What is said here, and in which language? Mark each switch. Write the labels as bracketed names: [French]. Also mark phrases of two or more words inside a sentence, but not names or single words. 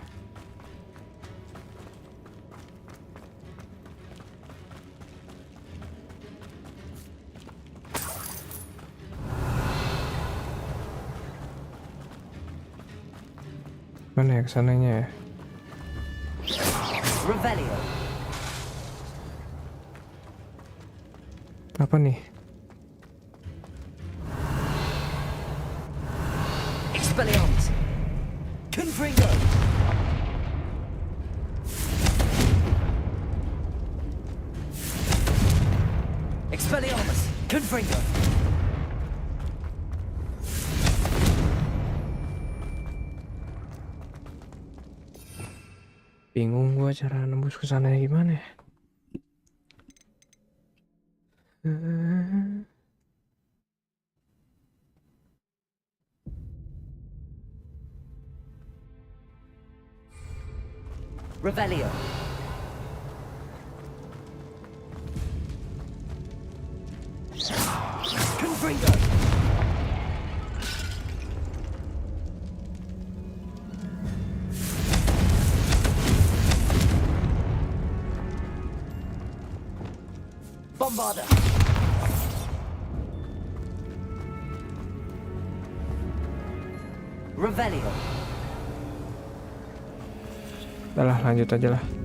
[Indonesian] Mana ya kesananya ya? Revelio. Apa nih? Expelliarmus. Confringo. Expelliarmus. Confringo. Bingung gua cara nembus ke sana gimana ya? Revelio. Confringo. Bombarda. Revelio. Udah lah, lanjut aja lah.